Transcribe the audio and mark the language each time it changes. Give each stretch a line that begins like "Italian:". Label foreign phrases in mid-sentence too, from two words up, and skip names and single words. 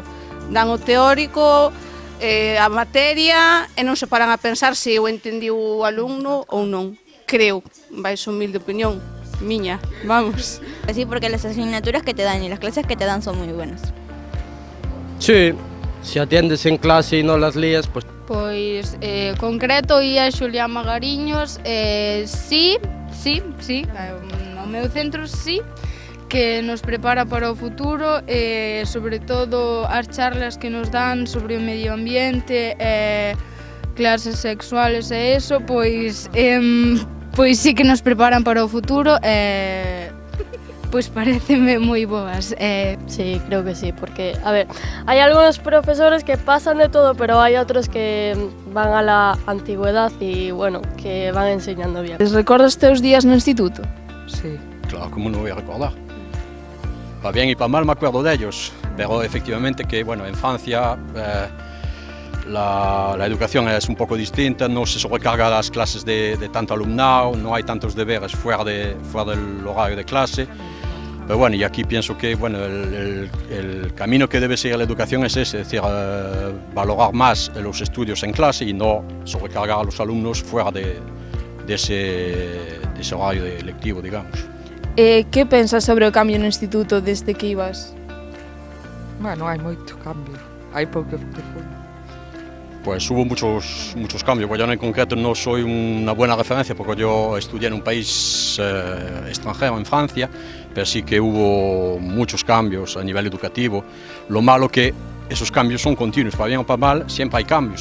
Galician: Dan o teórico, a materia, e non se paran a pensar se o entendiu o alumno ou non. Creo, vais humilde opinión, miña, vamos.
Spanish: Así porque las asignaturas que te dan y las clases que te dan son muy buenas. Sí, si atiendes en clase y no las lías, pues...
Galician: Pois, concreto, ia Xulián Magariños, sí, no meu centro sí, que nos prepara para o futuro, sobre todo as charlas que nos dan sobre o medio ambiente, clases sexuales e eso, pois sí que nos preparan para o futuro, pois pareceme moi boas.
Spanish: Sí, creo que sí, porque, a ver, hay algunos profesores que pasan de todo, pero hay otros que van a la antigüedad y, bueno, que van enseñando bien.
Galician: Recordas teus días no instituto? Sí.
Spanish: Claro, ¿cómo no voy a recordar? Para bien y para mal me acuerdo de ellos, pero efectivamente que, bueno, en Francia la educación es un poco distinta, no se sobrecarga las clases de tanto alumnado, no hay tantos deberes fuera del horario de clase. Pero bueno, y aquí pienso que bueno, el camino que debe seguir la educación es ese, es decir, valorar más los estudios en clase y no sobrecargar a los alumnos fuera de ese horario lectivo, digamos.
Galician: Que pensas sobre o cambio no instituto desde que ibas? Bueno, hai moito cambio, hai pouca evolución.
Spanish: Pues hubo muchos cambios. Pues yo en concreto no soy una buena referencia porque yo estudié en un país extranjero, en Francia, pero sí que hubo muchos cambios a nivel educativo. Lo malo que esos cambios son continuos, para bien o para mal, siempre hay cambios.